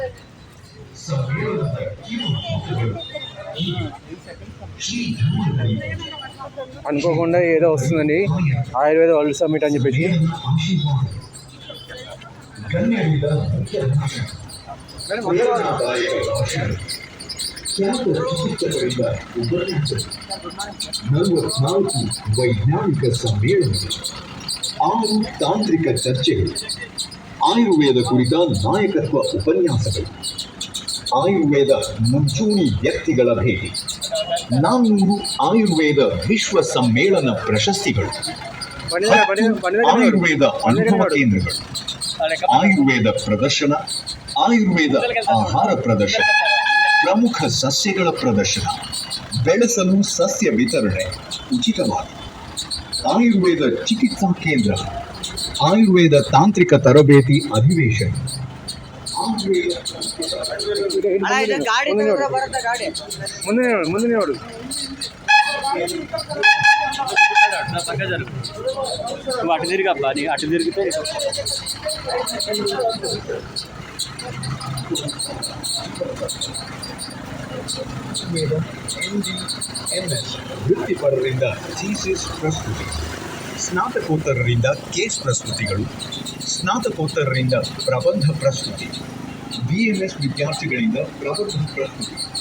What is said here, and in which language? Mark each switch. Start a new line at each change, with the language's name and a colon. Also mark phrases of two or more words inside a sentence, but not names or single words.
Telugu: అనుకోకుండా ఏదో వస్తుందండి, ఆయుర్వేద వరల్డ్ సమ్మిట్ అని చెప్పేసి. వైజ్ఞానిక సమ్మేళనం,
Kannada: 6 ತಾಂತ್ರಿಕ ಚರ್ಚೆಗಳು, ಆಯುರ್ವೇದ ಕುರಿತ ನಾಯಕತ್ವ ಉಪನ್ಯಾಸಗಳು, ಆಯುರ್ವೇದ ಮುಂಚೂಣಿ ವ್ಯಕ್ತಿಗಳ ಭೇಟಿ, 400 ಆಯುರ್ವೇದ ವಿಶ್ವ ಸಮ್ಮೇಳನ ಪ್ರಶಸ್ತಿಗಳು, ಆಯುರ್ವೇದ ಅನುಭವ ಕೇಂದ್ರಗಳು, ಆಯುರ್ವೇದ ಪ್ರದರ್ಶನ, ಆಯುರ್ವೇದ ಆಹಾರ ಪ್ರದರ್ಶನ, ಪ್ರಮುಖ ಸಸ್ಯಗಳ ಪ್ರದರ್ಶನ, ಬೆಳೆಸಲು ಸಸ್ಯ ವಿತರಣೆ ಉಚಿತವಾಗಿ, ಆಯುರ್ವೇದ ಚಿಕಿತ್ಸಾ ಕೇಂದ್ರ, ಆಯುರ್ವೇದ ತಾಂತ್ರಿಕ ತರಬೇತಿ ಅಧಿವೇಶನ,
Telugu: ముందు అటు తిరిగబ్బా, అటు తిరిగితే
Kannada: ವೃತ್ತಿಪರರಿಂದ ಥೀಸಿಸ್ ಪ್ರಸ್ತುತಿ, ಸ್ನಾತಕೋತ್ತರರಿಂದ ಕೇಸ್ ಪ್ರಸ್ತುತಿಗಳು, ಸ್ನಾತಕೋತ್ತರರಿಂದ ಪ್ರಬಂಧ ಪ್ರಸ್ತುತಿ, BMS ವಿದ್ಯಾರ್ಥಿಗಳಿಂದ ಪ್ರಬಂಧ ಪ್ರಸ್ತುತಿ,